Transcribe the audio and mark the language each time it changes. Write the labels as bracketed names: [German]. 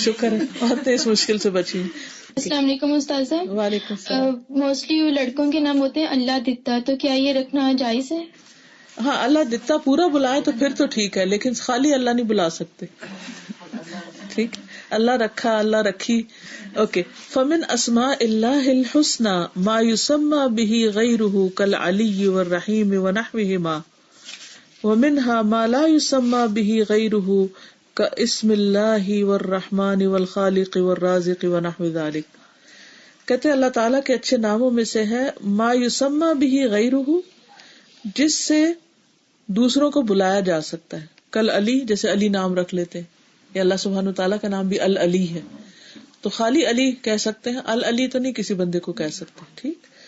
[Urdu] شکر ہے عورتیں اس مشکل سے بچی. السلام علیکم استاذہ. وعلیکم السلام. موسٹلی لڑکوں کے نام ہوتے ہیں اللہ دتا، تو کیا یہ رکھنا جائز ہے؟ ہاں، اللہ دتا پورا بلائے تو پھر تو ٹھیک ہے، لیکن خالی اللہ نہیں بلا سکتے. ٹھیک، اللہ رکھا، اللہ رکھی. اوکے. [Arabic] فمن اسماء اللہ الحسنى ما يسمى به غيره كالعلي والرحيم ونحوهما ومنها ما لا يسمى به غيره كاسم الله والرحمن والخالق والرازق ونحو ذلك. [Urdu] کہتے ہیں اللہ تعالیٰ کے اچھے ناموں میں سے ہے [Arabic] ما يسمى به غيره، [Urdu] جس سے دوسروں کو بلایا جا سکتا ہے. کل علی، جیسے علی نام رکھ لیتے ہیں، یا اللہ سبحانہ تعالیٰ کا نام بھی العلی ہے، تو خالی علی کہہ سکتے ہیں، العلی تو نہیں کسی بندے کو کہہ سکتے. ٹھیک.